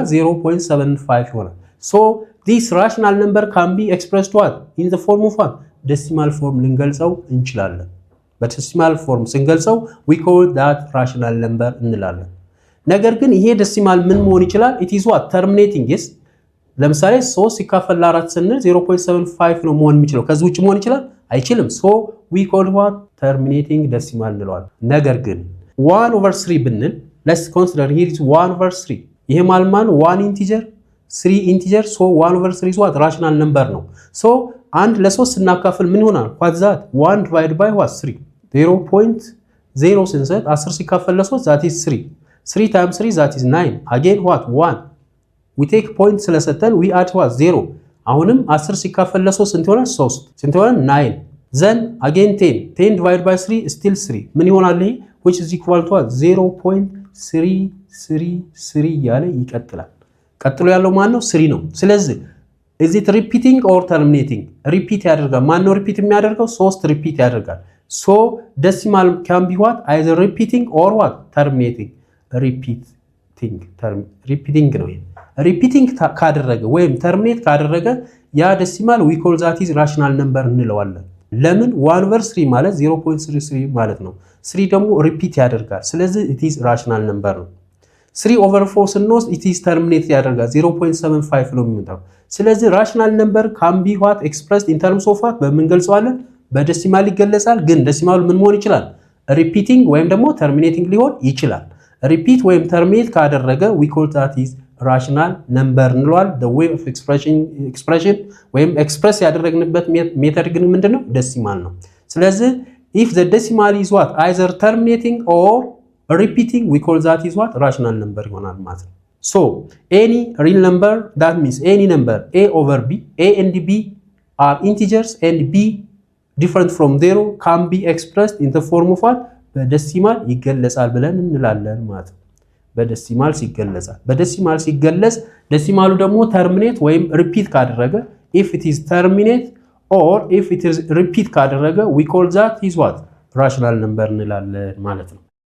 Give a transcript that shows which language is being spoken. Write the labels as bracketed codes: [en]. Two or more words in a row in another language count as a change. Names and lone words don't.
[en] 0.75 ይሆናል። So this rational number can be expressed what? In the form of what? decimal form [am] ልንገልጸው እንችላለን። በደሲማል ፎርም ስንገልጸው [en] we call that rational number [am] እንላለን። ነገር ግን ይሄ decimal ምን መሆን ይችላል? [en] it is what? terminating is [am] ለምሳሌ 3 ሲካፈል ለ4 ስንል 0.75 ነው መሆን የሚችለው። ከዚህ ውጭ መሆን ይችላል? [en] አይችልም። so we call what? terminating decimal [am] እንለዋለን። ነገር ግን [en] 1 over 3 ብንል let's consider here is 1 over 3 [am] ይሄ ማለት [en] 1 integer 3 integer so 1 over 3 is what? rational number [am] ነው። so አንድ ለ3 ስናካፍል ምን ይሆናል? [en] what that 1 divided by what? 3 0.0 [am] ስንሰጥ 10 ሲካፈል ለ3 [en] that is 3 3 times 3 that is 9 again what? [am] 1 [en] we take point [am] ስለሰጠን [en] we add what? [am] 0 አሁንም 10 ሲካፈል ለ3 ስንት ይሆናል? 3 ስንት ይሆናል? [en] 9 then again 10 divided by 3 still 3 [am] ምን ይሆናል? [en] ይሄ which is equal to what? [am] 0.333 ያለ ይቀጥላል። ቀጥሎ ያለው ማን ነው? [en] 3 [am] ነው። ስለዚህ [en] is it repeating or terminating? [am] repeat ያደርጋል። ማን ነው repeat የሚያደርገው? 3 repeat ያደርጋል። [en] so decimal can be what? either repeating or what? terminating repeating [am] ነው። repeating ካደረገ ወይም terminate ካደረገ ያ decimal [en] we call that is rational number [am] እንለዋለን። ለምን? 1 over 3 ማለት 0.33 ማለት ነው። 3 ደግሞ repeat ያደርጋል። ስለዚህ [en] it is rational number [am] ነው። 3 over 4 ስንወስድ [en] it is terminate [am] ያደርጋል 0.75 ነው የሚመጣው። ስለዚህ [en] rational number can be what? expressed in terms of what? [am] በምን ገልጸዋለን? በደሲማል ይገለጻል። ግን ደሲማሉ ምን መሆን ይችላል? repeating ወይም ደግሞ terminating ሊሆን ይችላል። repeat ወይም terminate ካደረገ [en] we call that is rational number [am] እንለዋለን። [en] the way of expression [am] ወይም express ያደረግንበት ሜተድ ግን ምንድነው? ደሲማል ነው። ስለዚህ [en] if the decimal is what? either terminating or repeating we call that is what? rational number [am] ይሆናል ማለት ነው። [en] so any real number that means any number a over b a and b are integers and b different from 0 can be expressed in the form of what? [am] በደሲማል ይገለጻል ብለን እንላለን ማለት ነው። በደሲማል ሲገለጽ ደሲማሉ ደግሞ terminate ወይም repeat ካደረገ [en] if it is terminate or if it is repeat [am] ካደረገ [en] we call that is what rational number [am] እንላለን ማለት ነው።